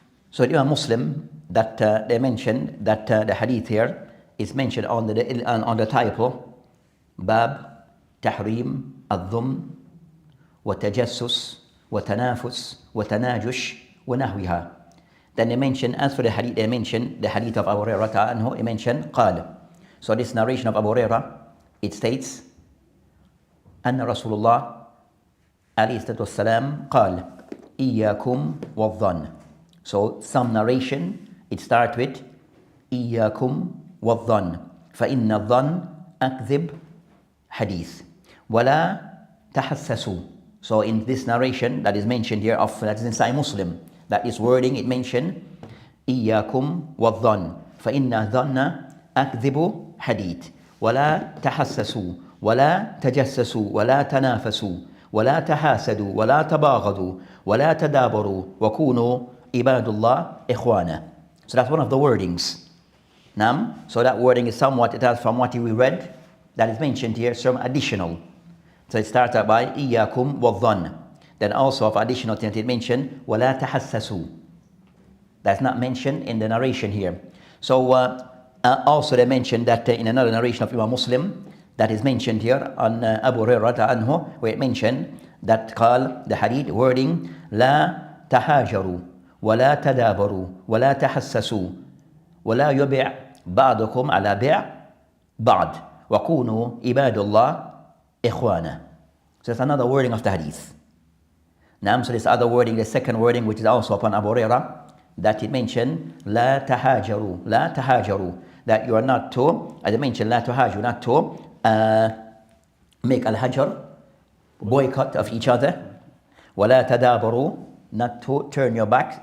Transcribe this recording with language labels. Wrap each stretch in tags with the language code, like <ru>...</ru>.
<en>So Imam Muslim, that they mentioned that the hadith here is mentioned on the title Bab Tahrim Al-Dhum wa Tajassus wa Tanafus wa Tanajush wa Nahwiha. Then they mentioned, as for the hadith, they mentioned the hadith of Abu Hurairah anhu, he mentioned قال. So this narration of Abu Hurairah, it states</en> <ar>أن رسول الله عليه الصلاة والسلام قال إياكم والظن.</ar> <en>So some narration, it starts with</en> <ar>إياكم والظن فإن الظن أكذب حديث ولا تحسسوا.</ar> <en>So in this narration that is mentioned here, that is inside Muslim, that is wording, it mentioned</en> <ar>إياكم والظن فإن الظن أكذب حديث ولا تحسسوا ولا تجسسوا ولا تنافسوا ولا تحاسدوا ولا تباغضوا ولا تدابروا وكونوا Ibadullah ikhwana.</ar> <en>So that's one of the wordings. So that wording is somewhat, it has from what we read, that is mentioned here, some additional. So it starts out by</en> <ar>Iyakum wadhan.</ar> <en>Then also of additional things it mentioned,</en> <ar>Wala tahassasu.</ar> <en>That's not mentioned in the narration here. So also they mentioned that in another narration of Imam Muslim, that is mentioned here on Abu Hurairah anhu, where it mentioned that قال, the hadith wording,</en> <ar>La tahajaru. ولا تدابروا ولا تحسسوا ولا يبع بعضكم على بيع بعض وكونوا عباد الله إخوانا.</ar> <en>So that's another wording of the hadith. So this other wording, the second wording, which is also upon Abu Hurairah, that it mentioned</en> <ar>لا تهاجروا لا تهاجروا,</ar> <en>that you are not to, as I mentioned,</en> <ar>لا تهاجروا,</ar> <en>not to make al-hajar, boycott of each other,</en> <ar>ولا تدابروا,</ar> <en>not to turn your back.</en>